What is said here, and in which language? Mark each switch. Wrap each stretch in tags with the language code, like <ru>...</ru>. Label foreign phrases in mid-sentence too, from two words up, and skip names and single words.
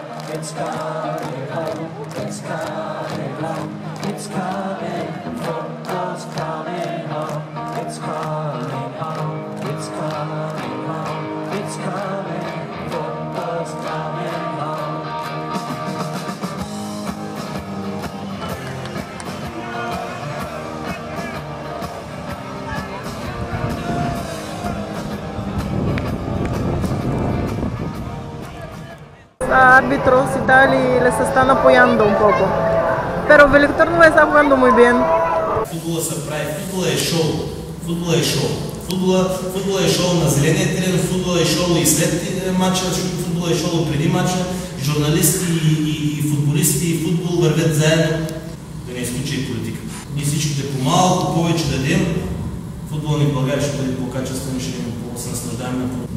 <en>It's coming home, it's coming home. It's coming, football's coming home. It's coming home, it's coming home. It's coming, football's coming home.</en> <es>Árbitros y tal y les están apoyando un poco. Pero Великтор no está jugando muy bien.</es> <bg>Футбола се прави, футбола е шоу. Футбола е шоу. Футбола е шоу на зеления терен, футбола е шоу и след матча, футбола е шоу преди матча. Журналисти и футболисти и футбол вървят заедно, да не изключи и политика. Ние всичките по-малко, повече дадем, футбол ни в България ще бъде по-качествен, ще се наслаждаваме на футбол.</bg>